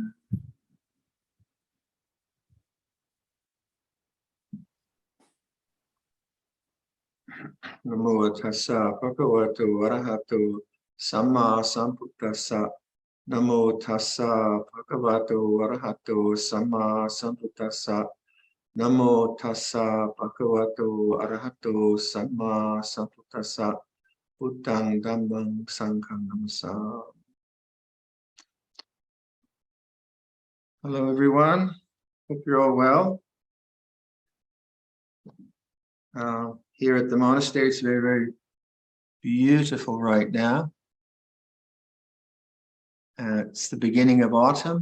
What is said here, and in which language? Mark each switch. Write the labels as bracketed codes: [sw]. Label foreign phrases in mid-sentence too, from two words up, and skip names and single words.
[pi] Namo tassa bhagavato arahato samma sambuddhassa. Namo tassa bhagavato arahato samma sambuddhassa. Namo tassa bhagavato arahato samma sambuddhassa. Buddhang dhammang sanghang namasa. [en] Hello everyone, hope you're all well. Here at the monastery, it's very, very beautiful right now. It's the beginning of autumn.